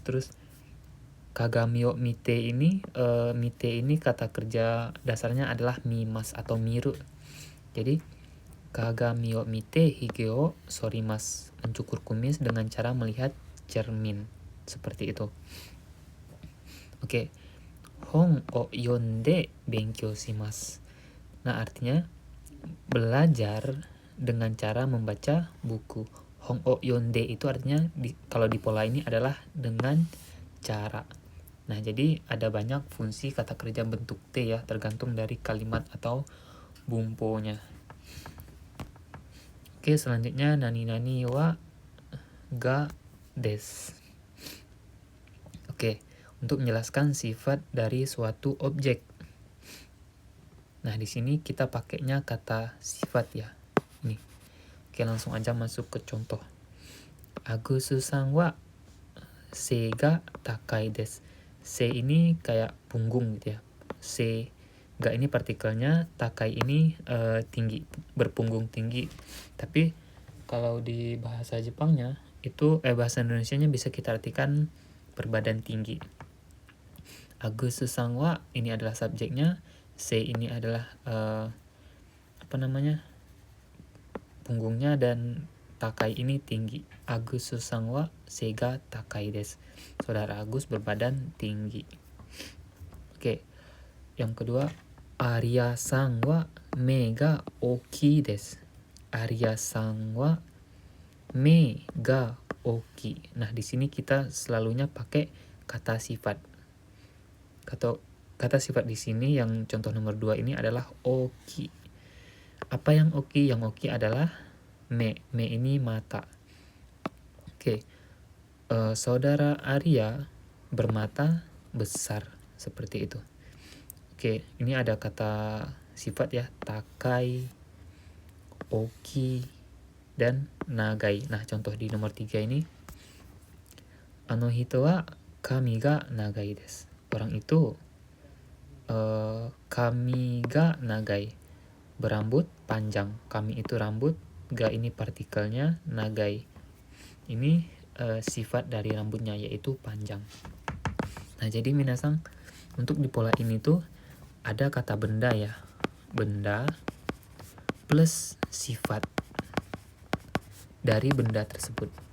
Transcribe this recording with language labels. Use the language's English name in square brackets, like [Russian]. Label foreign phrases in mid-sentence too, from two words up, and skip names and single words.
[Indonesian] Terus [Japanese] 鏡を見て [Indonesian] ini kata kerja dasarnya adalah mimas atau miru. Jadi [Japanese] 鏡を見て髭を剃ります, [Indonesian] mencukur kumis dengan cara melihat cermin, seperti itu. Oke. [Japanese] 本を読んで勉強します. [Indonesian] Nah, artinya belajar dengan cara membaca buku. [Japanese] 本を読んで [Indonesian] itu artinya kalau di pola ini adalah dengan cara. Nah, jadi ada banyak fungsi kata kerja bentuk T ya, tergantung dari kalimat atau bumponya. Oke, selanjutnya [Japanese] 何々はがです. [Indonesian] Oke, untuk menjelaskan sifat dari suatu objek. Nah, di sini kita pakainya kata sifat ya. Nih. Oke, langsung aja masuk ke contoh. [Japanese] アグスさんは背が高いです. [Indonesian] C ini kayak punggung gitu ya. [Japanese] 背が [Indonesian] ini partikelnya, takai ini tinggi, berpunggung tinggi. Tapi kalau di bahasa Jepangnya itu bahasa Indonesianya bisa kita artikan berbadan tinggi. [Japanese] アグスさんは [Indonesian] ini adalah subjeknya, C ini adalah punggungnya, dan takai ini tinggi. [Japanese] アグスさんは背が高いです. [Indonesian] Saudara Agus berbadan tinggi. Oke. Yang kedua, [Japanese] アリヤさんは目が大きいです. アリヤさんは目が大きい. [Indonesian] Nah, di sini kita selalunya pakai kata sifat. Kata sifat di sini yang contoh nomor 2 ini adalah oki. Apa yang oki? Yang oki adalah me. Me ini mata. Oke. Saudara Arya bermata besar, seperti itu. Oke, ini ada kata sifat ya, takai, oki, dan nagai. Nah, contoh di nomor 3 ini, [Japanese] あの人は髪が長いです. [Indonesian] Orang itu [Japanese] 髪が長い, [Indonesian] berambut panjang. Kami itu rambut, ga ini partikelnya, nagai ini sifat dari rambutnya, yaitu panjang. Nah, jadi minasang, untuk di pola ini tuh ada kata benda ya, benda plus sifat dari benda tersebut.